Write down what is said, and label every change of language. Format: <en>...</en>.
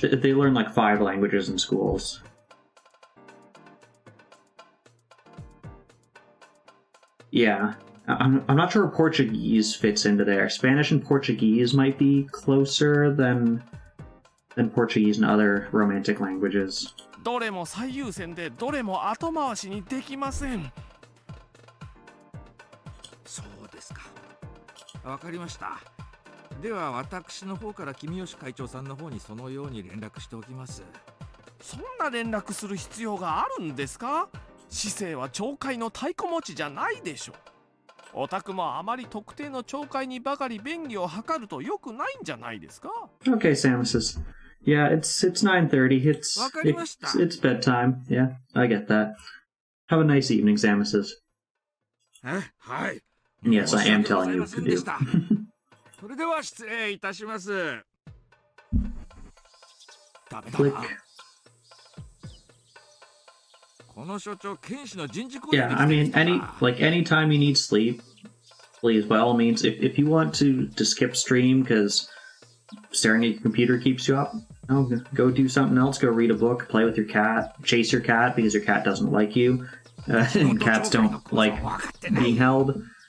<en>They learn like 5 languages in schools. Yeah. I'm not sure Portuguese fits into there. Spanish and Portuguese might be closer than Portuguese and other romantic languages.</en> <ja>どれも最優先でどれも後回しにできません。そうですか。わかりました。では私の方から君吉会長さんの方にそのように連絡しておきます。そんな連絡する必要があるんですか？市政は町会の太鼓持ちじゃないでしょ。オタクもあまり特定の町会にばかり便宜を図ると良くないんじゃないですか？</ja> <en>Okay, Samus. Yeah, it's 9:30. It's bedtime. Yeah, I get that. Have a nice evening, Samus.</en> <ja>はい。</ja> <en>Yes, I am telling you what to do.</en> <ja>それでは失礼いたします。ダメだ</ja> <en>Click.</en> <ja>な。この所長、剣士の人事行為</ja> <en>Yeah, I mean, anytime you need sleep, please, by all means, if you want to skip stream because staring at your computer keeps you up, no, go do something else. Go read a book, play with your cat, chase your cat because your cat doesn't like you. And cats don't like being held.</en>